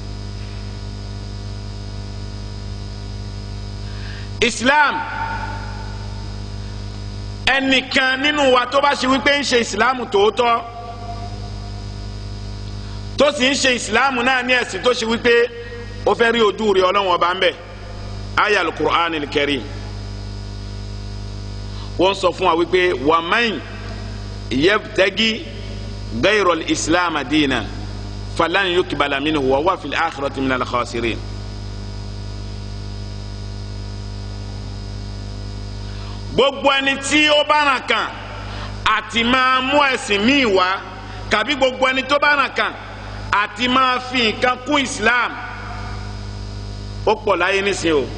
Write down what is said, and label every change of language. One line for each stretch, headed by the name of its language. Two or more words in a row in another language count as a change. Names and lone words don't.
Yoruba: Islam ẹnìkan nínú wa tó bá ṣe wípé ń ṣe ìsìláàmù tòótọ́ tó sì ń ṣe ìsìláàmù náà ní ẹ̀sìn tó ṣe wípé ó fẹ́ rí ojú rí Ọlọ́run ọba ń bẹ̀ aya al-Qur'an al-Karim wọ́n sọ fún wa wípé
Arabic: ومن يبتغ غير الإسلام دينا فلن يقبل منه وهو في الآخرة من الخاسرين.
Yoruba: gbogbo ẹni tí ó bá ràn kàn àti máa mú ẹ̀sìn míì wá kàbí gbogbo ẹni tó bá ràn kàn àti máa fi nǹkan kún Islam ó pọ̀ láyé nísìnyí